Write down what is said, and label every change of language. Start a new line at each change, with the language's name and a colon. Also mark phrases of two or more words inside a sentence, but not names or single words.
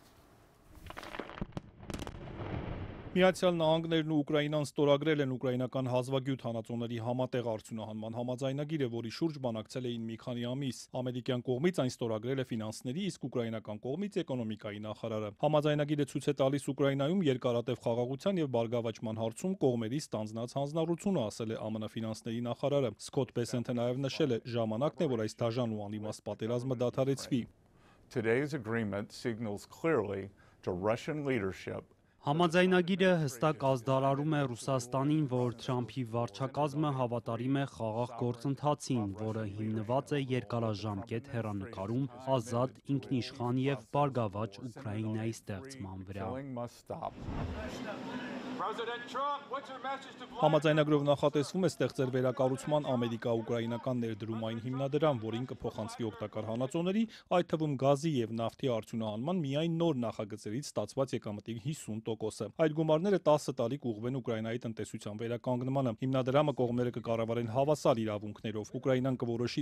Armenian: Միացյալ Նահանգներն ու Ուկրաինան ստորագրել են ուկրաինական հազվագյուտ հանածոների համատեղ արդյունահանման համաձայնագիրը, որի շուրջ բանակցել էին մի քանի ամիս։ Ամերիկյան կողմից այն ստորագրել է ֆինանսների, իսկ ուկրաինական կողմից էկոնոմիկայի նախարարը։ Համաձայնագիրը ցույց է տալիս Ուկրաինայում երկարատև խաղաղության եւ բարգավաճման հարցում կողմերի ստանձնած հանձնառությունը, ասել է ԱՄՆ ֆինանսների նախարարը։ Սկոտ Բեսենթը նաեւ նշել է, ժամանակն է, որ այս դաժան ու անիմաստ պատերազմը դադարեցվի։
English: Today's agreement signals clearly to Russian leadership
Armenian: Համաձայնագիրը հստակ ազդարարում է Ռուսաստանին, որ Թրամփի վարչակազմը հավատարիմ է խաղաղ գործընթացին, որը հիմնված է երկարաժամկետ հեռանկարում, ազատ, ինքնիշխան եւ բարգավաճ Ուկրաինայի ստեղծման վրա։ Համաձայնագրով նախատեսվում է ստեղծել վերակառուցման ամերիկա-ուկրաինական ներդրումային հիմնադրամ, որին կփոխանցվի օգտակար հանածոների, այդ թվում գազի եւ նավթի արդյունահանման միայն նոր նախագծերից ստացված եկամտի 50%-ը։ Այդ գումարները 10 տարի կուղղվեն Ուկրաինայի տնտեսության վերականգնմանը։ Հիմնադրամը կողմերը կկառավարեն հավասար իրավունքներով։ Ուկրաինան կորոշի,